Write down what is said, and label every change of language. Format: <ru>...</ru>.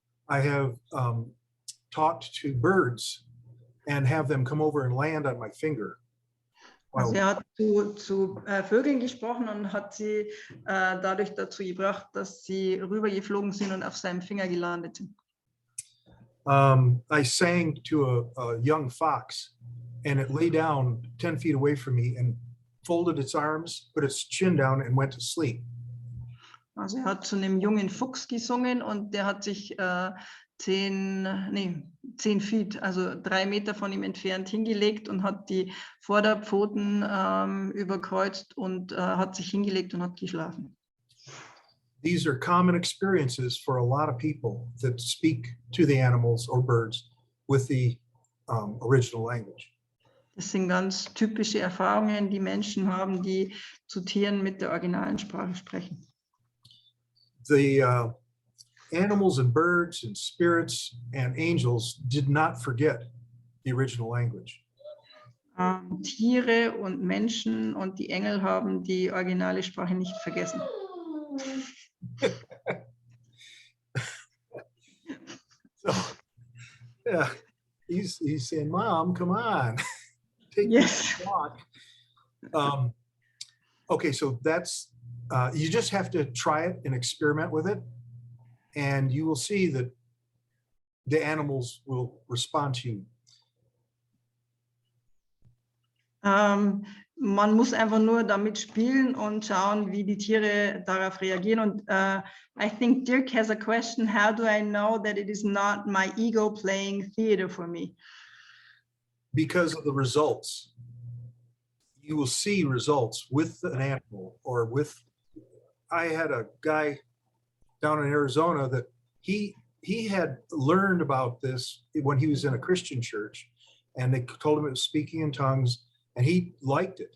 <en>I have talked to birds and have them come over and land on my finger.</en> <de>Also Wow. er hat zu Vögeln gesprochen und hat sie dadurch dazu gebracht, dass sie rübergeflogen sind und auf seinem Finger gelandet sind.</de> <en>I sang to a young fox, and it lay down 10 feet away from me and folded its arms, put its chin down, and went to sleep.</en> <de>Also er hat zu einem jungen Fuchs gesungen und der hat sich 10 Feet, also 3 Meter von ihm entfernt hingelegt und hat die Vorderpfoten überkreuzt und hat sich hingelegt und hat geschlafen.</de> <en>These are common experiences for a lot of people that speak to the animals or birds with the original language.</en> <de>Das sind ganz typische Erfahrungen, die Menschen haben, die zu Tieren mit der originalen Sprache sprechen.</de> <en>The animals and birds and spirits and angels did not forget the original language.</en> <de>Tiere und Menschen und die Engel haben die originale Sprache nicht vergessen.</de> <en>So, yeah, he's saying, "Mom, come on, take Yes. this walk." Okay, so that's you just have to try it and experiment with it, and you will see that the animals will respond to you.</en> <de>Man muss einfach nur damit spielen und schauen, wie die Tiere darauf reagieren.</de> <en>Und I think Dirk has a question. How do I know that it is not my ego playing theater for me? Because of the results. You will see results with an animal or with. I had a guy down in Arizona that he had learned about this when he was in a Christian church, and they told him it was speaking in tongues, and he liked it.</en>